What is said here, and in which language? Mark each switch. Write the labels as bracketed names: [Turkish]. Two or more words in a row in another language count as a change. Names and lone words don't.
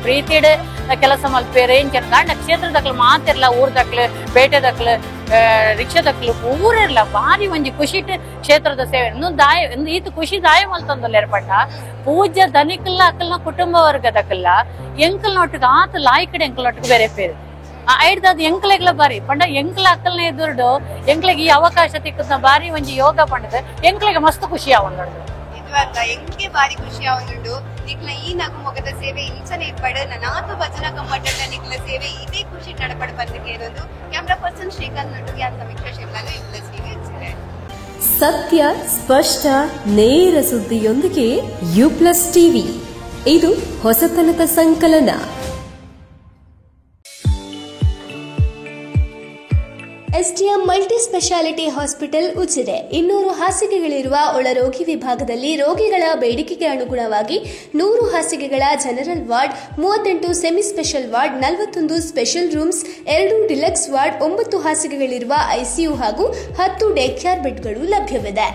[Tulu] ಪ್ರೀತಿಡ್ ಕೆಲಸ ಮಲ್ಪೇರು ಇಂಚನ ಗಾಂಡ ಕ್ಷೇತ್ರದಕ್ಲು ಮಾತಿರ್ಲ ಊರ್ದಕ್ಲು ಬೇಟೆದಕ್ಲು ರಿಕ್ಷಾದಕ್ಲು ಊರಿರ್ಲ ಭಾರಿ ಒಂಜಿ ಖುಷಿಟ್ ಕ್ಷೇತ್ರದ ಸೇವೆ ಈತ ಖುಷಿ ದಾಯ ಮಲ್ತೊಂದಲ್ಲ ಏರ್ಪಟ್ಟ ಪೂಜ್ಯ ಧನಿಕಲ್ಲ ಅಕ್ಕಲ್ನ ಕುಟುಂಬ ವರ್ಗದಕ್ಕಲ್ಲ ಎಂಕಲ್ನೊಟ್ಟಿಗೆ ಆತ ಲಾಯ್ಕಡೆ ಎಂಕಲ್ನೊಟ್ಟಿಗೆ ಬೇರೆ ಪೇರು ಐಡ್ದಾದ ಎಂಕ್ಲೆಗ್ಲ ಬಾರಿ ಪಂಡ ಎಂಕ್ಲ ಅಕ್ಕಲ್ನೇ ಎದುರುಡು ಎಂಕ್ಲೆಗೆ ಈ ಅವಕಾಶ ತಿಕ್ಕದ ಬಾರಿ ಒಂಜಿ ಯೋಗ ಪಂಡದ ಎಂಕ್ಲೆಗೆ ಮಸ್ತ್ ಖುಷಿ ಆವೊಂದುಂಡು ಇದುವಲ್ಲ ಎಂಗೆ ಬಾರಿ ಖುಷಿ ಆವೊಂದುಂಡು ನಿಕ್ಲ ಈ ನಗು ಮೊಗದ ಸೇವೆ ಇಂಚನೆ ಇಪ್ಪಡ ನಾತು ಭಜನಾ ಕಮ್ಮಟದ ನಿಕ್ಲ ಸೇವೆ ಇದೇ ಖುಷಿ ನಡಪಡ ಬಂದಕ್ಕೆ ಇರೋದು [English] camera person [Tulu] ಶ್ರೀಕಾಂತ್ ನಟು ಯಾನ್ ಸಮೀಕ್ಷಾ ಶಿವಲಾಗ ಇವ್ಲ ಸೇವೆ ಇಚ್ಚಿದೆ [Kannada] ಸತ್ಯ ಸ್ಪಷ್ಟ ನೇರ ಸುದ್ದಿಯೊಂದಿಗೆ U+ ಟಿವಿ ಇದು ಹೊಸತನದ ಸಂಕಲನ. ಎಸ್ಟಿಎಂ ಮಲ್ಟಿ ಸ್ಪೆಷಾಲಿಟಿ ಹಾಸ್ಪಿಟಲ್ ಉಜಿರೆ 200 ಹಾಸಿಗೆಗಳಿರುವ ಒಳರೋಗಿ ವಿಭಾಗದಲ್ಲಿ ರೋಗಿಗಳ ಬೇಡಿಕೆಗೆ ಅನುಗುಣವಾಗಿ 100 ಹಾಸಿಗೆಗಳ [English] general ward, [Kannada] 38 [English] semi special ward, [Kannada] 41 [English] special rooms, [Kannada] 2 [English] deluxe ward, [Kannada] 9 ಹಾಸಿಗೆಗಳಿರುವ ಐಸಿಯು ಹಾಗೂ 10 [English] day care beds [Kannada] ಲಭ್ಯವಿದೆ.